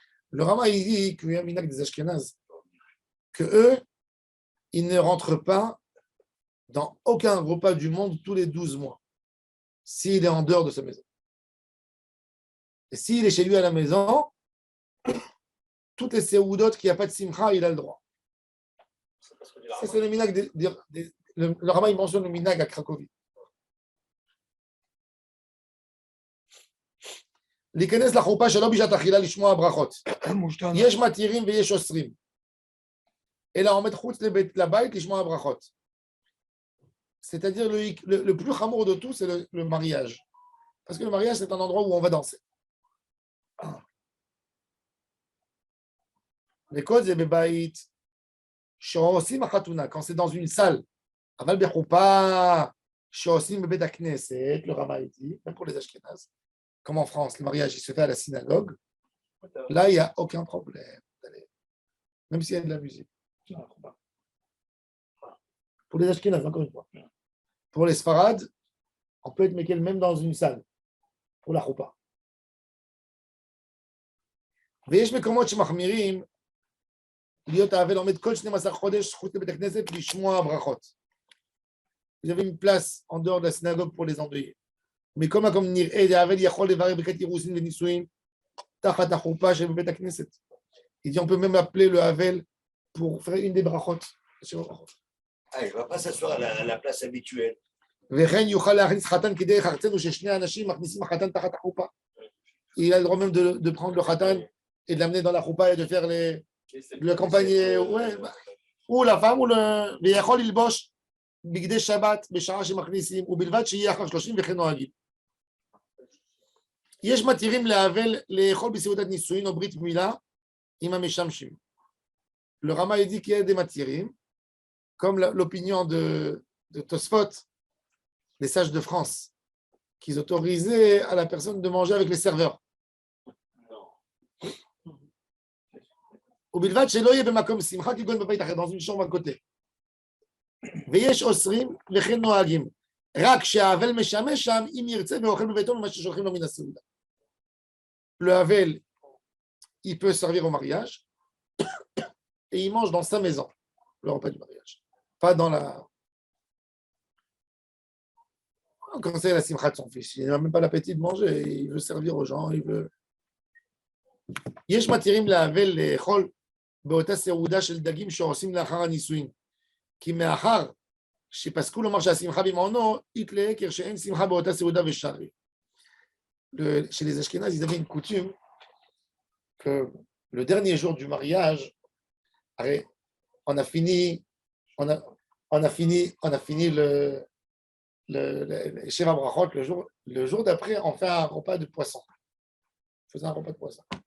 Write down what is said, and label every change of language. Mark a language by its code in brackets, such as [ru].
[fr] Le Rama, il dit qu'il y a un minak des Ashkenazes, que eux, ils ne rentrent pas dans aucun repas du monde tous les 12 mois, s'il est en dehors de sa maison. Et s'il est chez lui à la maison, toutes les séoudotes qu'il n'y a pas de simcha, il a le droit. C'est parce que dit Ça, c'est le minag. Le Rama, il mentionne le minag à Cracovie. [he] להיכנס לחופה שלא בשעת אכילה לשמוע ברכות. מושתן. יש מתירים ויש אוסרים. אלא עומד חוץ לבית לשמוע ברכות. [fr] C'est-à-dire le plus חמור de tout, c'est le mariage. Parce que le mariage, c'est un endroit où on va danser. l'école, c'est [he] בבית שעושים החתונה, [fr] quand c'est dans une salle. [he] אבל בחופה שעושים בבית הכנסת, [fr] le Rama dit, même pour les Ashkénazes, comme en France, le mariage il se fait à la synagogue, là, il n'y a aucun problème. Même s'il y a de la musique. Pour les Ashkénazes, encore une fois. Pour les Sfarades, on peut être Mekel même dans une salle, pour la choupa. [he] ויש מקומות שמחמירים להיות האבל עומד כל 12 חודש חוץ לבית הכנסת לשמוע ברכות. [fr] Vous avez une place en dehors de la synagogue pour les endeuillés. Mais comme [he] נראה, האבל יכול לברך ברכת אירוסין ונישואין תחת החופה שבבית הכנסת. [fr] Il dit on peut même appeler le Havel pour faire une des brachot. Il ne va pas s'asseoir à la place habituelle. [he] וכן יוכל להכניס חתן כדרך ארצנו ששני אנשים מכניסים החתן תחת החופה. [fr] Il a le droit même de prendre le khatan et de l'amener dans la choupa et de faire le accompagner, ou la femme, ou le. [he] ויכול ללבוש בגדי שבת בשעה שמכניסים, ובלבד שיהיה אחר 30 וכן נוהגים. יש מתירים להבל לאכול בסעודת נישואין או ברית מילה עם המשמשים. [fr] Le Rama dit qu'il y a des matirim, comme l'opinion de Tosfot, les sages de France, qu'ils autorisaient à la personne de manger avec les serveurs. [he] ובלבד שלא יהיה במקום שמחה כגון בבית אחר, [fr] dans une chambre à côté. [he] ויש אוסרים וכן נוהגים, רק שהאבל משמש שם אם ירצה ואוכל בביתו ממה ששולחים לו מן הסעודה. [fr] Le Havel, il peut servir au mariage et il mange dans sa maison, le repas du mariage. Pas dans la... Quand c'est la simcha de son fils, il n'a même pas l'appétit de manger, il veut servir aux gens, il veut... [he] יש מתירים להבל לאכול באותה סעודה של דגים שעושים לאחר הנישואין. כי מאחר שפסקו לומר שהשמחה במעונו, יתלה עקר שאין שמחה באותה סעודה ושרי. [fr] Chez les Ashkénazes, ils avaient une coutume que le dernier jour du mariage, on a fini le Sheva Brachot, le jour d'après, on fait un repas de poisson. On faisait un repas de poisson.